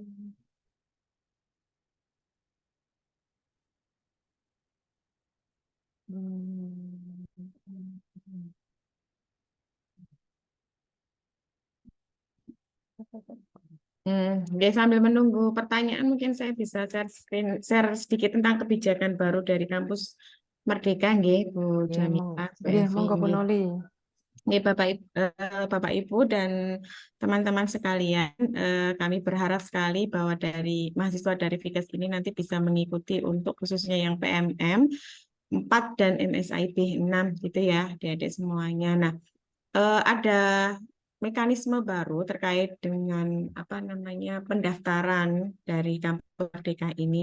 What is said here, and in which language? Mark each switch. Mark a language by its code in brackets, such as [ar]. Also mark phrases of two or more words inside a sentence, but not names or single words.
[id] Oke, sambil menunggu pertanyaan, mungkin saya bisa share sedikit tentang kebijakan baru dari kampus Merdeka, nggih, Bu Nggih, Jamila, Bu nggih, Evi, monggo Bu nggih. Noli. Nggih, Bapak Ibu dan teman-teman sekalian, kami berharap sekali bahwa dari mahasiswa dari Fikes ini nanti bisa mengikuti untuk khususnya yang PMM 4 dan MSIB 6 gitu ya, adik-adik semuanya. Nah, ada mekanisme baru terkait dengan apa namanya pendaftaran dari kampus Merdeka ini.